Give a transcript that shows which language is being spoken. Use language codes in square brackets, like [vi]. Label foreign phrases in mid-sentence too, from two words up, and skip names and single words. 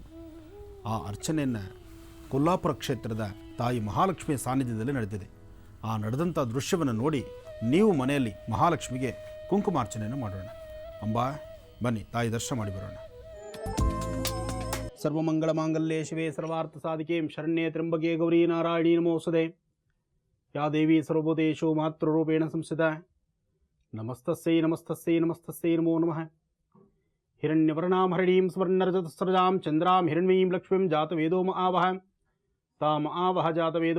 [kn] ಆ ಅರ್ಚನೆಯನ್ನು ಕೊಲ್ಲಾಪುರ ಕ್ಷೇತ್ರದ ತಾಯಿ ಮಹಾಲಕ್ಷ್ಮಿಯ ಸಾನ್ನಿಧ್ಯದಲ್ಲಿ ನಡೆದಿದೆ. ಆ ನಡೆದಂಥ ದೃಶ್ಯವನ್ನು ನೋಡಿ ನೀವು ಮನೆಯಲ್ಲಿ ಮಹಾಲಕ್ಷ್ಮಿಗೆ ಕುಂಕುಮಾರ್ಚನೆಯನ್ನು ಮಾಡೋಣ. ಅಂಬಾ, ಬನ್ನಿ ತಾಯಿ ದರ್ಶನ ಮಾಡಿ ಬರೋಣ. [sa] ಸರ್ವಮಂಗಳ ಮಾಂಗಲ್ಯೆ ಶಿವೆ ಸರ್ವಾರ್ಥ ಸಾಧಿಕೆ ಶರಣ್ಯೆ ತ್ರ್ಯಂಬಕೆ ಗೌರಿ ನಾರಾಯಣಿ ನಮೋಸ್ತುತೆ. ಯಾ ದೇವಿ ಸರ್ವಭೂತೇಷು ಮಾತೃರೂಪೇಣ ಸಂಸ್ಥಿತಾ ನಮಸ್ತಸ್ಯೈ ನಮಸ್ತಸ್ಯೈ ನಮಸ್ತಸ್ಯೈ ನಮೋ ನಮಃ. ಹಿರಣ್ಯವರ್ಣಾಂ ಹರಿಣೀಂ ಸ್ವರ್ಣರಜತಸ್ರಜಾಂ ಚಂದ್ರಾಂ ಹಿರಣ್ಮಯೀಂ ಲಕ್ಷ್ಮೀಂ ಜಾತವೇದೋ ಆವಹ ತಾಮ ಆವಹ ಜಾತವೇದೋ